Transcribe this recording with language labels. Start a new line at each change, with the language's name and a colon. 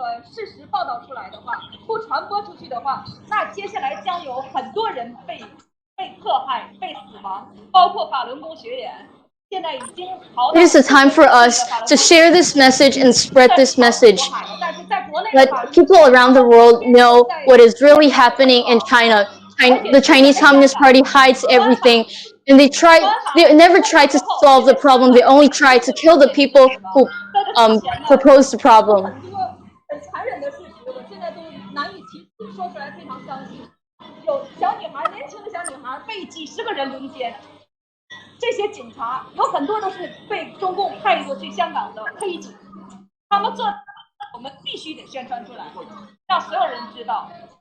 Chinese: 事实报道出来的话，不传播出去的话，那接下来将有很多人被迫害、被死亡，包括法轮功学员。现在已经好。
English: It is a time for us to share this message and spread this message. Let people around the world know what is really happening in China. The Chinese Communist Party hides everything. And they never try to solve the problem. They only try to kill the people who propose the problem.
Chinese: 很残忍的事实，我现在都难以启齿，说出来非常伤心。有小女孩，年轻的小女孩被几十个人轮奸，这些警察有很多都是被中共派过去香港的黑警，他们做，我们必须得宣传出来，让所有人知道。